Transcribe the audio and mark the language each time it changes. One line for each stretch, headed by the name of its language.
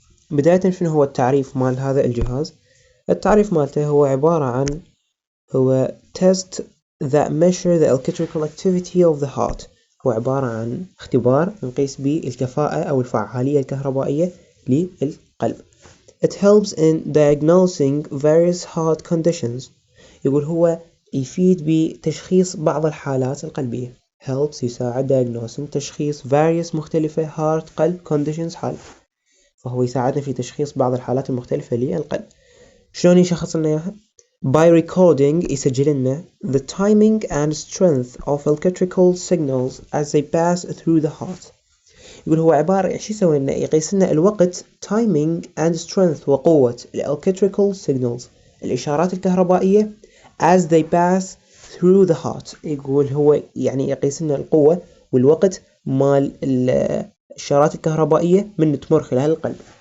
Arabic: بداية شنو هو التعريف مال هذا الجهاز؟ التعريف مالته هو عبارة عن هو
English: test that measure the electrical activity of the heart.
Arabic: هو عبارة عن اختبار نقيس به الكفاءة أو الفعالية الكهربائية للقلب.
English: It helps in diagnosing various heart conditions.
Arabic: يقول هو يفيد بتشخيص بعض الحالات القلبية. helps يساعد diagnosing تشخيص various مختلفة heart قلب conditions حال. فهو يساعدنا في تشخيص بعض الحالات المختلفة للقلب. شلون يشخص لنا إياها؟
English: By recording
Arabic: يسجل لنا
English: the timing and strength of electrical signals as they pass through the heart.
Arabic: يقول هو عبارة شو يسوي لنا؟ يقيس لنا الوقت
English: timing and strength
Arabic: وقوة
English: electrical signals
Arabic: الإشارات الكهربائية
English: as they pass through the heart.
Arabic: يقول هو يعني يقيس لنا القوة والوقت مال الإشارات الكهربائية من تمر خلال القلب.